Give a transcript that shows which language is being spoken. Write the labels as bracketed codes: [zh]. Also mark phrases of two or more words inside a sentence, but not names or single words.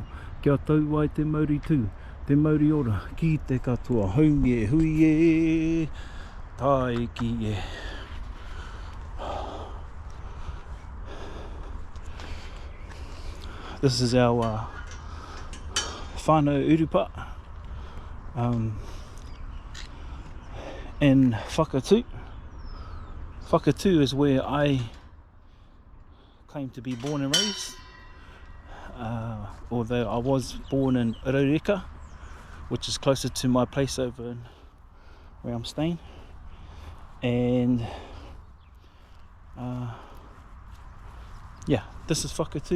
[mi] Kia tau ai te mauri tū, te mauri ora, ki te katoa. Haungi e hui e, tai ki e. [en] This is our [mi] whanau urupa [en] in Whakatū. Whakatū is where I claim to be born and raised, although I was born in Raureka, which is closer to my place over in where I'm staying. And yeah, this is Whakatū.